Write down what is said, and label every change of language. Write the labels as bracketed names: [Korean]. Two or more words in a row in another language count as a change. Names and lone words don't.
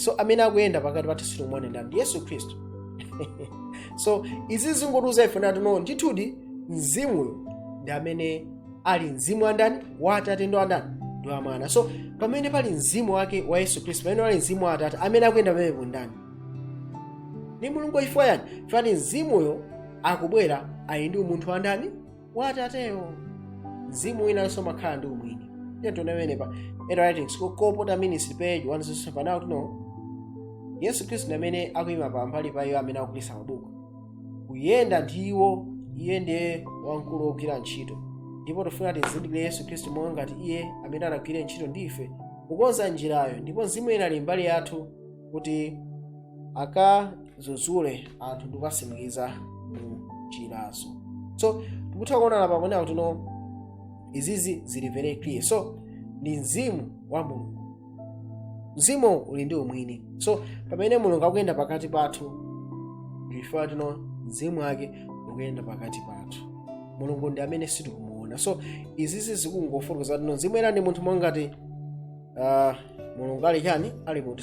[Nyanja] So amene akuyenda pakati pathu sitimwone ndi Yesu Khristu. So izi zingotiuza ife nati no ndithudi mzimuyo ndi amene ali mzimu wa ndani wa Atate ndi wa ndani ndi wa Mwana. So pamene pali mzimu wake wa Yesu Khristu, pamene pali mzimu wa Atate amene akuyenda pamenepo ndani ni Mulungu. Chifukwa yani fani mzimuyo akubwera ali ndi umunthu wa ndani wa Atateyo. Mzimu winanso makhala ndi umwini. Ndiye tiona pamenepa writings kopota ministry page 107 now no Yesu Khristu ndi amene akuyima pambali pa iwo amene akugulitsa mabuku, kuyenda ndiwo. Iye ndiye wamkulu wogwira ntchito, ndipo tifuna tizindikire Yesu Khristu monga ngati iye amene anagwira ntchito ndife kukonza njirayo, ndipo Mzimu Woyera ali mbali yathu kuti akadzudzule anthu ndi kuwatsimikiza mu njirazo. So tikutha kuona pamene kuti no izizi zili [English] very clear. [Nyanja] So ndi mzimu wa Mulungu, mzimu uli ndi umwini. So pamene Mulungu akuyenda pakati pathu ndifuna tino mzimu wake ukuyenda pakati pathu. Mulungu ndi amene sitikumuona. So izizi zikungofotokoza tino Mzimu Woyera ndi munthu monga ngati Mulungu ali chani ali munthu.